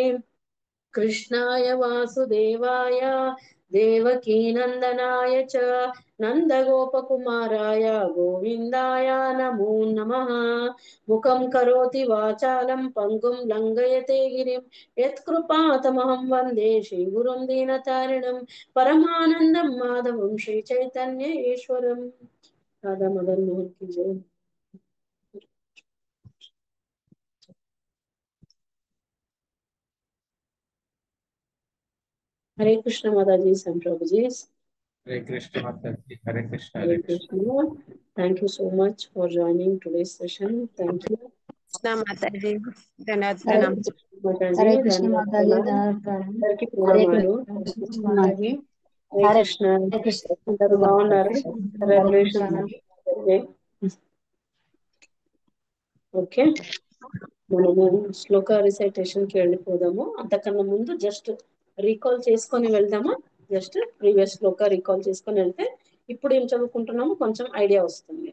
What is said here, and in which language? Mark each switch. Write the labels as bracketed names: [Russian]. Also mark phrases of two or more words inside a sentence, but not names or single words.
[Sanskrit] कृष्णाय वासुदेवाय देवकीनन्दनाय च नन्दगोपकुमाराय गोविन्दाय नमो नमः। मुखं करोति वाचालं पङ्गुं लङ्घयते गिरिं यत्कृपातमहं वन्दे श्रीगुरुं दीनतारिणं परमानन्दं माधवं श्रीचैतन्य ईश्वरम्। [Hindi] राधा मदन मोहन की जय। हरे कृष्ण माता जी, संप्रभु जी। हरे कृष्ण माता जी, हरे कृष्ण Hare हरे कृष्ण। Krishna. [English] Thank you so much for joining today's session. Thank you. [Telugu] కృష్ణ మాతాజీ ధన్యవాదాలు Hare ప్రణామం. Krishna Mataji. [Hindi] हरे कृष्ण माता जी [Telugu] ధన్యవాదాలు. [Hindi] धन्यवाद। [Telugu] అందరికీ [Hindi] हरे [Telugu] ప్రణామాలు. [Hindi] कृष्ण माता जी। [Telugu] హరే [Hindi] हरे [Telugu] కృష్ణ. [Hindi] हरे [Telugu] అందరూ [Hindi] कृष्ण [Telugu] బాగున్నారు? [Hindi] हरे [Telugu] సెలబ్రేషన్ [Hindi] कृष्ण। [Telugu] ఓకే, మనము శ్లోక రిసైటేషన్ కి వెళ్ళిపోదాము. అంతకన్నా ముందు [English] just recall [Telugu] చేసుకొని వెళ్దామా? [English] just previous [Telugu] శ్లోక రీకాల్ చేసుకొని వెళ్తే ఇప్పుడు ఏం చదువుకుంటున్నామో కొంచెం ఐడియా వస్తుంది.